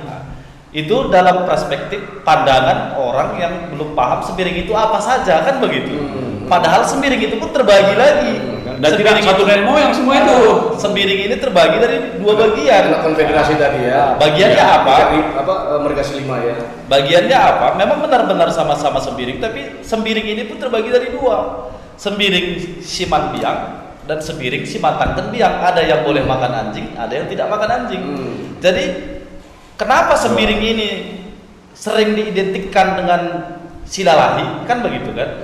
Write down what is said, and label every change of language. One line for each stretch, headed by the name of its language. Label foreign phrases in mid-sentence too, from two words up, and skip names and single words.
Indonesian: Itu dalam perspektif pandangan orang yang belum paham sembiring itu apa saja kan begitu. Padahal sembiring itu pun terbagi lagi. Dan tidak satu nenek moyang semua itu. Sembiring ini terbagi dari dua bagian. Anak konfederasi tadi ya. Bagiannya apa? Mergasi 5 ya. Bagiannya apa? Memang benar-benar sama-sama sembiring, tapi sembiring ini pun terbagi dari dua. Sembiring Siman Biang dan sembiring Simatang dan Biang. Ada yang boleh makan anjing, ada yang tidak makan anjing. Jadi kenapa sembiring ini sering diidentikan dengan Silalahi? Kan begitu kan?